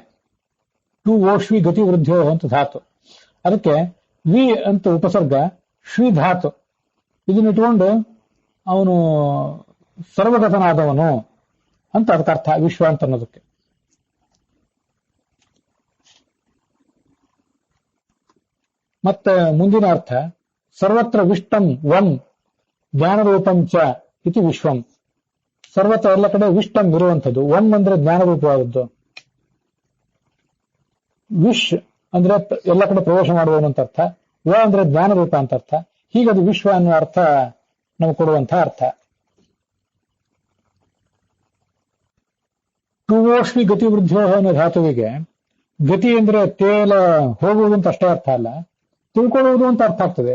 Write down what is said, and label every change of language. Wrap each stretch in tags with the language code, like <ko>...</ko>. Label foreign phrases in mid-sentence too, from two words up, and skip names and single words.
<sa>ಟು ಓಶ್ವಿ ಗತಿ ವೃದ್ಧೋ</sa> <kn>ಅಂತ ಧಾತು. ಅದಕ್ಕೆ ವಿ ಅಂತ ಉಪಸರ್ಗ, ಶ್ರೀ ಧಾತು. ಇದನ್ನಿಟ್ಕೊಂಡು ಅವನು ಸರ್ವಗತನಾದವನು ಅಂತ ಅದಕ್ಕೆ ಅರ್ಥ, ವಿಶ್ವ ಅಂತ ಅನ್ನೋದಕ್ಕೆ. ಮತ್ತೆ ಮುಂದಿನ ಅರ್ಥ,</kn> <sa>ಸರ್ವತ್ರ ವಿಷ್ಟಂ ವಂ ಜ್ಞಾನರೂಪಂ ಚ ಇತಿ ವಿಶ್ವಂ.</sa> <kn>ಸರ್ವತ್ರ ಎಲ್ಲ ಕಡೆ ವಿಷ್ಟಂ ಇರುವಂಥದ್ದು. ವಂ ಅಂದ್ರೆ ಜ್ಞಾನರೂಪವಾದದ್ದು. ವಿಶ್ ಅಂದ್ರೆ ಎಲ್ಲ ಕಡೆ ಪ್ರವೇಶ ಮಾಡುವವನು ಅಂತ ಅರ್ಥ. ವ ಅಂದ್ರೆ ಜ್ಞಾನರೂಪ ಅಂತ ಅರ್ಥ. ಹೀಗದು ವಿಶ್ವ ಅನ್ನೋ ಅರ್ಥ ನಮಗೆ ಕೊಡುವಂತಹ ಅರ್ಥ.</kn> <sa>ಟುವೋಶ್ವಿ ಗತಿ ವೃದ್ಧೋ</sa> <kn>ಅನ್ನೋ ಧಾತುವಿಗೆ ಗತಿ ಅಂದ್ರೆ ತೇಲ ಹೋಗುವುದು ಅಂತ ಅಷ್ಟೇ ಅರ್ಥ ಅಲ್ಲ, ತಿಳ್ಕೊಳ್ಳುವುದು ಅಂತ ಅರ್ಥ ಆಗ್ತದೆ.</kn>